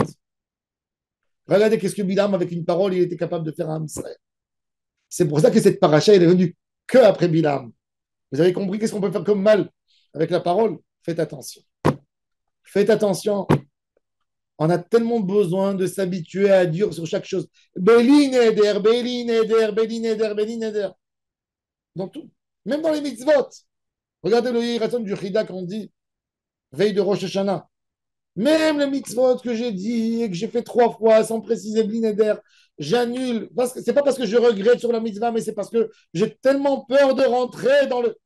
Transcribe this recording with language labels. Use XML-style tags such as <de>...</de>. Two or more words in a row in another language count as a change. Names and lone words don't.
<fr>Regardez qu'est-ce que Bilam, avec une parole, il était capable de faire à Israël. C'est pour ça que cette paracha, elle est venue que après Bilam. Vous avez compris qu'est-ce qu'on peut faire comme mal avec la parole? Faites attention. Faites attention. On a tellement besoin de s'habituer à dire sur chaque chose.</fr> <he>בלי נדר, בלי נדר, בלי נדר, בלי נדר.</he> <fr>Dans tout. Même dans les mitzvot. Regardez le Yiraton du Chida qu'on dit, veille de Rosh Hashanah. Même les mitzvot que j'ai dit et que j'ai fait 3 fois sans préciser</fr> <he>בלי נדר,</he> <fr>j'annule. C'est pas parce que je regrette sur la mitzvah, mais c'est parce que j'ai tellement peur de rentrer dans le.</fr>